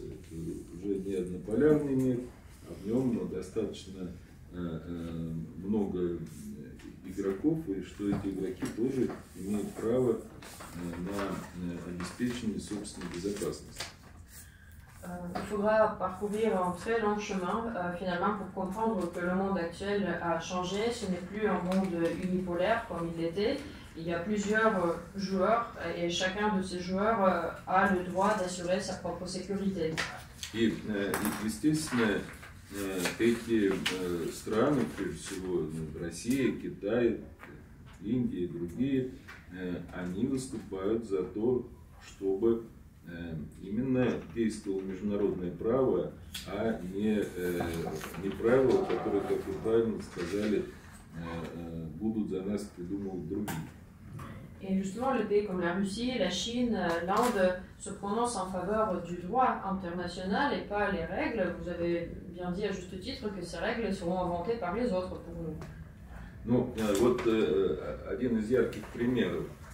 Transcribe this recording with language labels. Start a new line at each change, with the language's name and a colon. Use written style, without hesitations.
Russian: Это уже не однополярный мир, а в нем достаточно много игроков, и что эти игроки тоже имеют право на обеспечение собственной безопасности.
French: Il faudra parcourir un très long chemin finalement pour comprendre que le monde actuel a changé. Ce n'est plus un monde unipolaire comme il l'était. Il y a plusieurs joueurs et chacun de ces joueurs a le droit d'assurer sa propre sécurité.
Russian: И естественно, эти страны, прежде всего Россия, Китай, Индия и другие, они выступают за то, чтобы именно действовало международное право, а не правила, которые, как вы правильно сказали, будут за нас придумывать другие.
French: Et justement, les pays comme la Russie, la Chine, l'Inde se prononcent en faveur du droit international et pas les règles. Vous avez bien dit à juste titre que ces règles seront inventées par les autres pour nous.
Russian: Ну, вот один из ярких примеров.